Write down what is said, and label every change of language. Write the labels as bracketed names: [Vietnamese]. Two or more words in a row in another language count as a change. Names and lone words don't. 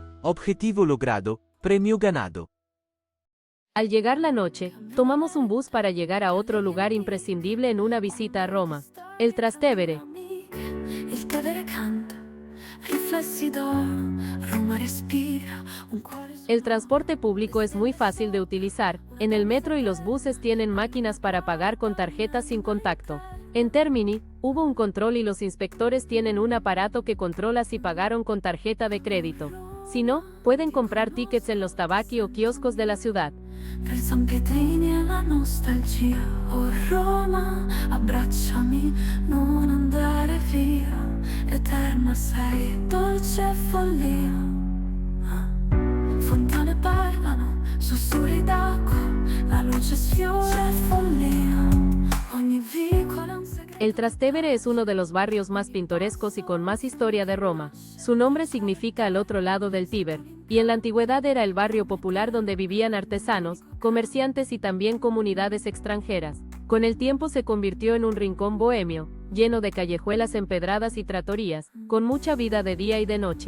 [Spanish] Objetivo logrado, premio ganado. Al llegar la noche, tomamos un bus para llegar a otro lugar imprescindible en una visita a Roma, el Trastevere. [Italian] Il Tevere canta, riflessi d'oro, Roma respira, un cuore [Spanish] El transporte público es muy fácil de utilizar, en el metro y los buses tienen máquinas para pagar con tarjetas sin contacto. En Termini, hubo un control y los inspectores tienen un aparato que controla si pagaron con tarjeta de crédito. Si no, pueden comprar tickets en los tabacchi o kioscos de la ciudad. [Italian] per San Pietrini e la nostalgia. Oh Roma, abbracciami, non andare via, eterna sei, dolce follia. Fontane parlano, sussurri d'acqua, la luce sfiora follia. Ogni vicolo è un segreto. [Spanish] El Trastevere es uno de los barrios más pintorescos y con más historia de Roma. Su nombre significa al otro lado del Tíber, y en la antigüedad era el barrio popular donde vivían artesanos, comerciantes y también comunidades extranjeras. Con el tiempo se convirtió en un rincón bohemio, lleno de callejuelas empedradas y tratorías, con mucha vida de día y de noche.